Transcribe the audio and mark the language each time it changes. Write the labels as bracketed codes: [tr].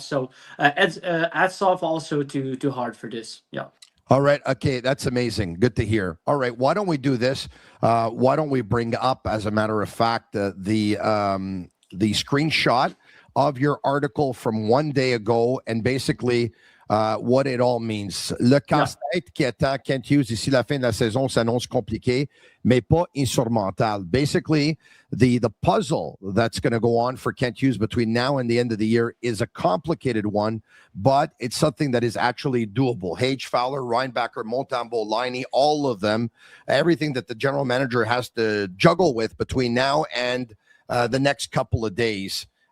[en] So hats off also to Hart for this. Yeah. All right. Okay, that's amazing. Good to hear. All right, why don't we do this? Why don't we bring up, as a matter of fact, the screenshot of your article from one day ago and basically what it all means. [fr] Le casse-tête qui attend Kent Hughes ici la fin de la saison s'annonce compliqué, mais pas insurmontable. [en] Basically, the puzzle that's going to go on for Kent Hughes between now and the end of the year is a complicated one, but it's something that is actually doable. Hage, Fowler, Reinbacher, Montembeault, Liney, all of them, everything that the general manager has to juggle with between now and the next couple of days.